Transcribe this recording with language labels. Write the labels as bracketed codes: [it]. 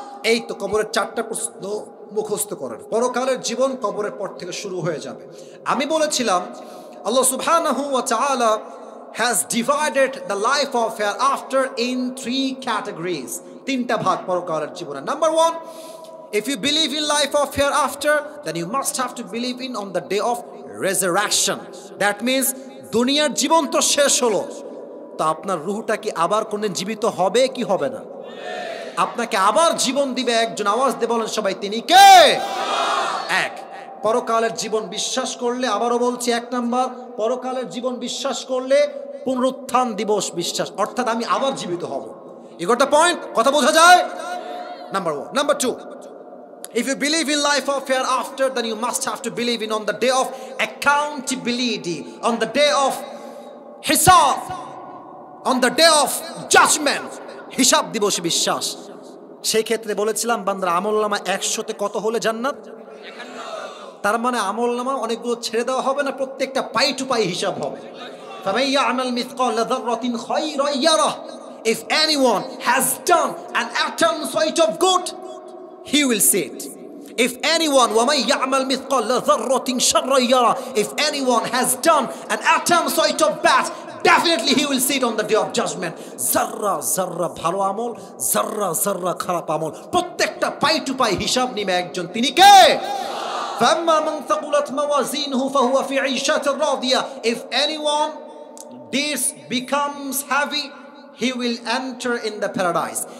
[bn] এই তো কবরের 4টা প্রশ্ন মুখস্থ করেন। পরকালের জীবন কবরের পর থেকে শুরু হয়ে যাবে। আমি বলেছিলাম [en] আল্লাহ সুবহানাহু ওয়া তাআলা has divided the life of hereafter in 3 categories. [bn] 3টা ভাগ পরকালের জীবনের। [en] Number 1, if you believe in life of hereafter, then you must have to believe in on the day of resurrection. That means [bn] দুনিয়ার জীবন তো শেষ হলো, তো আপনার রূহটা কি আবার কোনদিন জীবিত হবে কি হবে না? আপনাকে আবার জীবন দিবে একজন। আওয়াজ দিয়ে বলেন সবাই, তিনি কে? এক। পরকালের জীবন বিশ্বাস করলে, আবারও বলছি, 1 নাম্বার, পরকালের জীবন বিশ্বাস করলে পুনরুত্থান দিবস বিশ্বাস, অর্থাৎ আমি আবার জীবিত হব। [en] You got the point? [bn] কথা বোঝা যায়? [en] Number 1. Number 2, if you believe in life of hereafter, then you must have to believe in on the day of accountability, on the day of [bn] হিসাব, [en] on the day of judgment, [bn] হিসাব দিবসে বিশ্বাস। সেই ক্ষেত্রে বলেছিলাম বান্দার আমলনামা 100তে কত হলে জান্নাত? তার মানে আমলনামা অনেকগুলো ছেড়ে দেওয়া হবে না, প্রত্যেকটা পাই টু পাই হিসাব হবে। [ar] فَمَن يَعْمَلْ مِثْقَالَ ذَرَّةٍ خَيْرًا يَرَهُ, [en] if anyone has done an atom size of good, he will see it. If anyone, [ar] وَمَن يَعْمَلْ مِثْقَالَ ذَرَّةٍ شَرًّا يَرَهُ, [en] if anyone has done an atom size of bad, definitely he will see it on the day of judgment. [bn] Zarra zarra ভালো আমল, zarra zarra খারাপ আমল, প্রত্যেকটা পাই two পাই হিসাব নিবে একজন, তিনি কে? [ar] فَأَمَّا مَنْ ثَقُلَتْ مَوَازِينُهُ فَهُوَ فِي عِيشَةٍ رَاضِيَةٍ, [en] if anyone this becomes heavy, he will enter in the paradise.